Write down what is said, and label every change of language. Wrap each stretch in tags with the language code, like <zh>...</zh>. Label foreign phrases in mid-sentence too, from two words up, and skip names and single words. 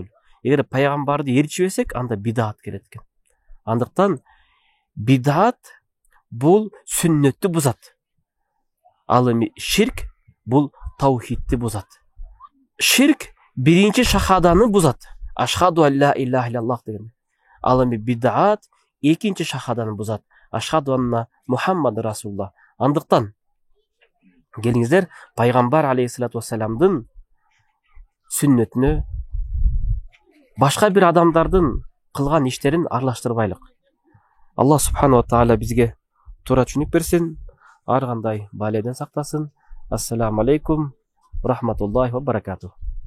<ky>Эгер пайгамбарды эрчибесек, анда бидат келет экен. Андыктан бидат бул сүннөттү бузат. Ал эми ширк бул таухидти бузат. Ширк биринчи шахаданы бузат.</ky> <ar>أشهد أن لا إله إلا الله деген.</ar> <ky>Ал эми бидат экинчи шахаданы бузат.</ky> <ar>أشهد أن محمدا رسول الله.</ar> <ky>Андыктан келиңиздер пайгамбар</ky> <ar>عليه الصلاة والسلام</ar> <ky>сүннөтүнө башка бир адамдардын кылган иштерин аралаштырбайлык.</ky> <ar>الله سبحانه وتعالى</ar> <ky>бизге туура түшүнүк берсин, ар кандай баледен сактасын.</ky> <ar>السلام عليكم ورحمة الله وبركاته.</ar>